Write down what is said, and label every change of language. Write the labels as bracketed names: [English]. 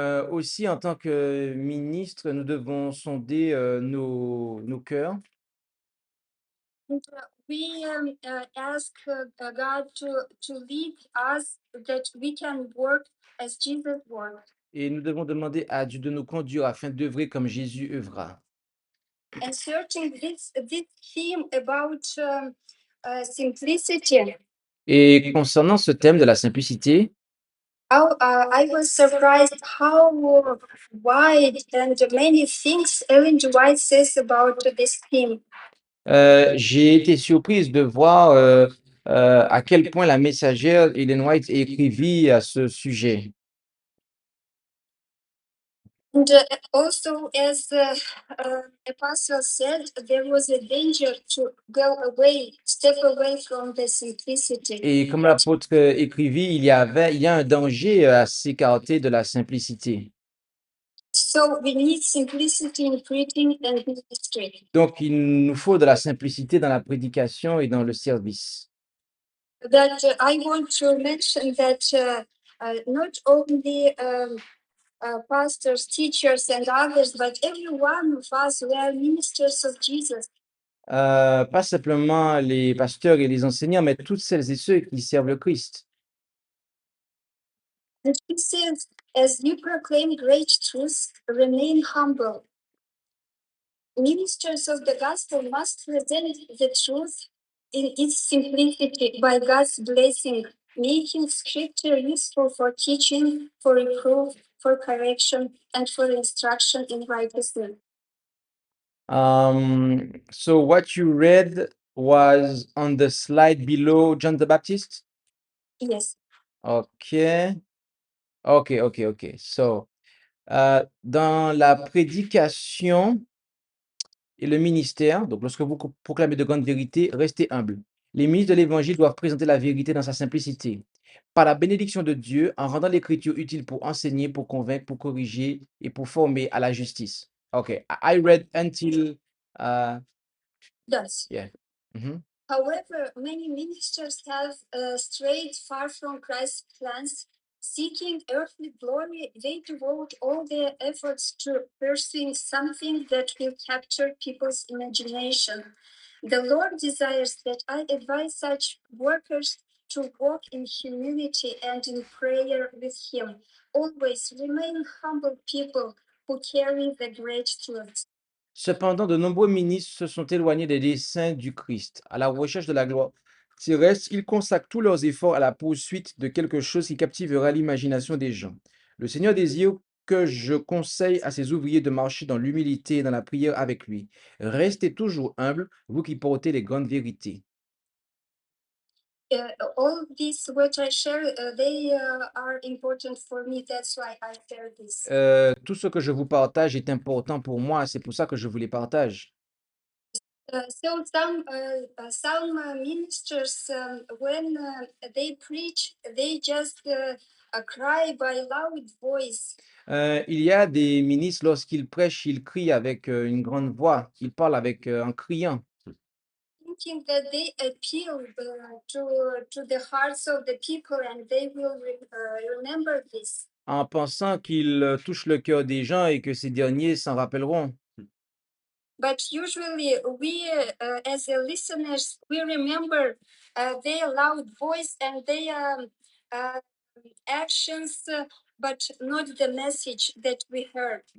[French] Aussi, en tant que ministre, nous devons sonder nos cœurs [English] and we ask God to lead us that we can work as Jesus worked. [French] et nous devons demander à Dieu de nous conduire afin d'œuvrer comme Jésus œuvra. [English] And searching this theme about simplicity, [French] Et concernant ce thème de la simplicité, [English] I was surprised how wide and many things Ellen G. White says about this theme. [French] j'ai été surprise de voir à quel point la messagère Ellen White écrivit à ce sujet. [English] And also, as Apostle said, there was a danger to go away, step away from the simplicity. [French] Et comme l'apôtre écrivit, il y a un danger à s'écarter de la simplicité. [English] So we need simplicity in preaching and ministry. [French] Donc, il nous faut de la simplicité dans la prédication et dans le service. [English] That I want to mention that not only pastors, teachers, and others, but every one of us, we are ministers of Jesus. [French] Pas simplement les pasteurs et les enseignants, mais toutes celles et ceux qui servent le Christ. [English] And he says, as you proclaim great truths, remain humble. Ministers of the gospel must present the truth in its simplicity by God's blessing, making scripture useful for teaching, for reproof, for correction, and for instruction in righteousness. So what you read was on the slide below John the Baptist? Yes. Okay. [French] So, dans la prédication et le ministère, donc lorsque vous proclamez de grandes vérités, restez humble. Les ministres de l'Évangile doivent présenter la vérité dans sa simplicité. par la bénédiction de Dieu, en rendant l'écriture utile pour enseigner, pour convaincre, pour corriger et pour former à la justice. [English] Okay, I read until, Yes. yeah. Mhm. However, many ministers have strayed far from Christ's plans. Seeking earthly glory, they devote all their efforts to pursuing something that will capture people's imagination. The Lord desires that I advise such workers to walk in humility and in prayer with Him. Always remain humble people who carry the great truth. [French] Cependant, de nombreux ministres se sont éloignés des desseins du Christ. À la recherche de la gloire terrestre, ils consacrent tous leurs efforts à la poursuite de quelque chose qui captivera l'imagination des gens. Le Seigneur désire que je conseille à ses ouvriers de marcher dans l'humilité et dans la prière avec lui. Restez toujours humbles, vous qui portez les grandes vérités. [English] All these which I share, they are important for me. That's why I share this. [French] Tout ce que je vous partage est important pour moi, c'est pour ça que je vous les partage. [English] So some ministers, when they preach, they just cry by loud voice, [French] Il y a des ministres, lorsqu'ils prêchent, ils crient avec une grande voix, ils parlent avec en criant, [English] thinking that they appeal to the hearts of the people, and they will remember this. [French] en pensant qu'ils touchent le cœur des gens et que ces derniers s'en rappelleront. [English] But usually, we as listeners, we remember their loud voice and their actions, but not the message that we heard.